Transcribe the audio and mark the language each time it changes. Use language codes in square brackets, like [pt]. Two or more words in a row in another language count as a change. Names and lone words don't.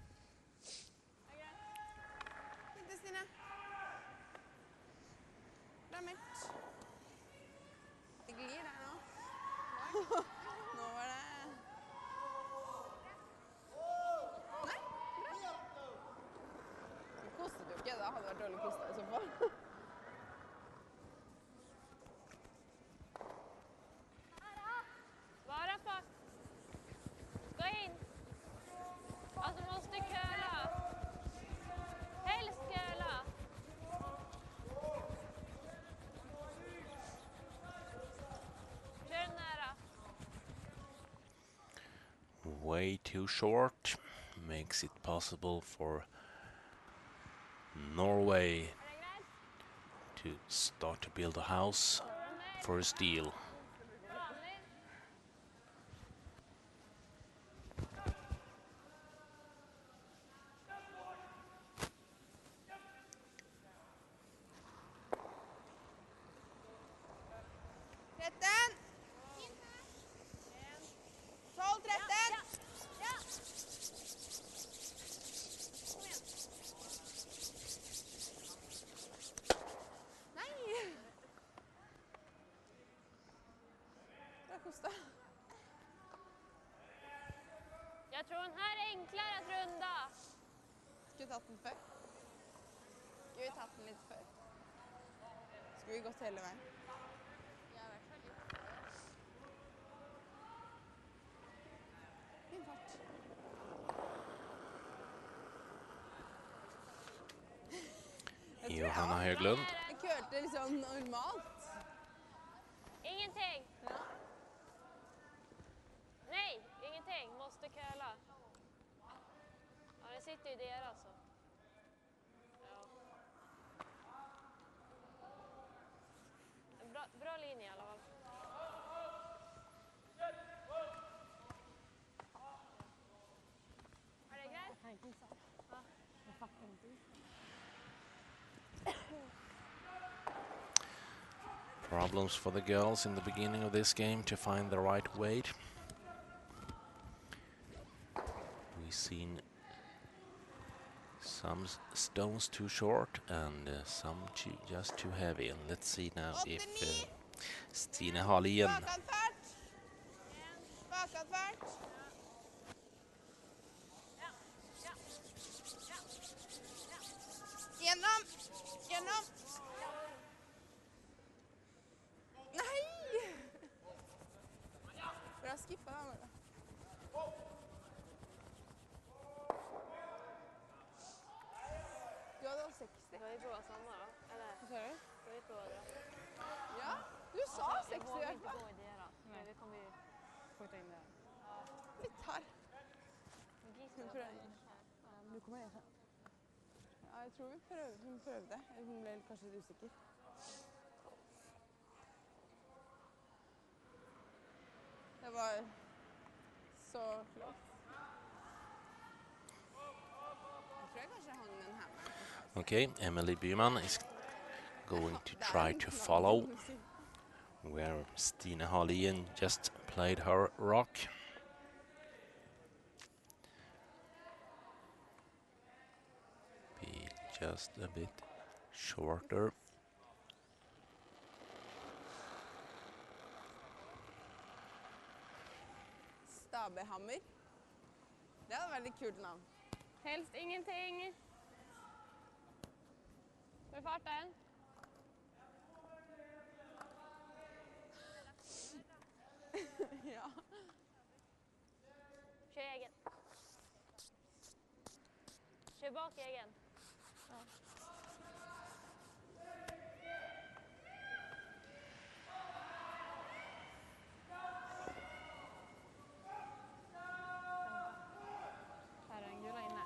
[no] Sitt, Stine. Rammert. Det glir der nå. Nå var det... Nei, bra. Du koste rollercoaster i så fall. [sv] Bara fuck. Gå in. Alltså måste köla. Helst köla. Kör nära. [en] Way too short makes it possible for Norway [sv] Är det grejt? [en] to start to build a house for a steal. [sv] Vanligt. Tretten! 12, 13! Ja. Kom igen. Nej! Bra kosta. Jag tror den här är enklare att runda. [no] Skulle vi tatt den før? Skulle vi tatt den litt før? Skulle vi gått hele veien? Ja, i hvert fall litt. Fin fart. Jeg tror Johanna Höglund. jeg kølte liksom normalt. Ingenting. Ja. [sv] Nej, ingenting. Måste köla. Ja, det sitter ju där alltså. Ja. En bra linje i alla fall. Är det grejt? [en] Problems for the girls in the beginning of this game to find the right weight. We've seen some stones too short and some just too heavy. And let's see now if Stine Hallien [sv] Bakad fart! Bakad fart! [no] Gjennom! Gjennom! Nei! Bra skippa da, Marga. Du hadde 60. [sv] Ska vi prova samma då? Eller [no] Hva sa du? [sv] ska vi prova det? [no] Ja, du sa 60 [sv] Jag [no] i [sv] vågar [no] hvert [sv] inte [no] fall. [sv] gå i det då. Men vi kommer ju skjuta in det. [no] Litt hard. [sv] Gissa [no] Skal vi [sv] på [no] prøve? [sv] det. [no] Du kommer igjen. Ja, jeg tror hun prøvde. Hun ble kanskje litt usikker. Det var så flott. Jeg tror jeg kanskje hang den hammeren på pausen. [en] Okay, Emily Byman is going to try to follow where Stine Hallien just played her rock. Be just a bit shorter. [no] Stabekhammer. Det hadde vært et kult navn. [sv] Helst ingenting. Med farten. Ja. Kör egen. Kör bak egen. [no] Her er en gula inne.